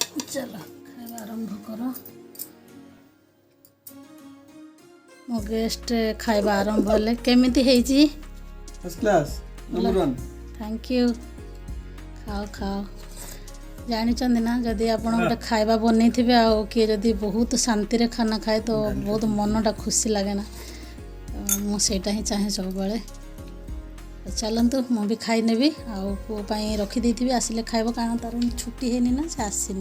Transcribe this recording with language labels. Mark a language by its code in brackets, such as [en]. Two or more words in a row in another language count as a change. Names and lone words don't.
[or] चलो खाଇବା ଆରମ୍ଭ କର। ମୋ ଗେଷ୍ଟ ଖାଇବା ଆରମ୍ଭ ହେଲେ କେମିତି ହେଇଛି? [en] first class number 1 thank you. [hi] खाओ खाओ। [or] ଜାଣିଛନ୍ତି ନା ଯଦି ଆପଣ ଗୋଟେ ଖାଇବା ବନେଇଥିବେ ଆଉ କିଏ ଯଦି ବହୁତ ଶାନ୍ତିରେ ଖାନା ଖାଏ ତ ବହୁତ ମନଟା ଖୁସି ଲାଗେ ନା। ମୁଁ ସେଇଟା ହିଁ ଚାହେଁ ସବୁବେଳେ। ଚାଲନ୍ତୁ ମୁଁ ବି ଖାଇନେବି ଆଉ ପୁଅ ପାଇଁ ରଖିଦେଇଥିବି ଆସିଲେ ଖାଇବ କାରଣ ତାର ଛୁଟି ହେଇନି ନା ସେ ଆସିନି।